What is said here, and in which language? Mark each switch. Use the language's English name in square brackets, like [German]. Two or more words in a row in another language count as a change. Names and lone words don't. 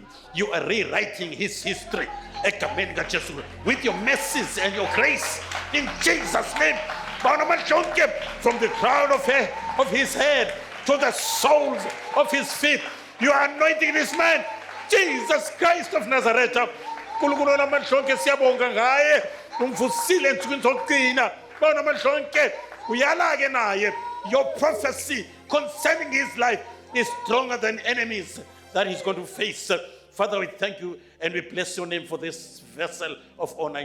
[English] You are rewriting his history with your mercies and your grace. In Jesus' name, from the crown of his head to the soles of his feet, you are anointing this man. Jesus Christ of Nazareth. [Zulu] Nkulunkulu namhlonke siyabonga ngaye umvusile ensukwini zokugcina. Bona namhlonke uyala ke naye. [English] Your prophecy concerning his life is stronger than enemies that he's going to face. Father, we thank you and we bless your name for this vessel of honor.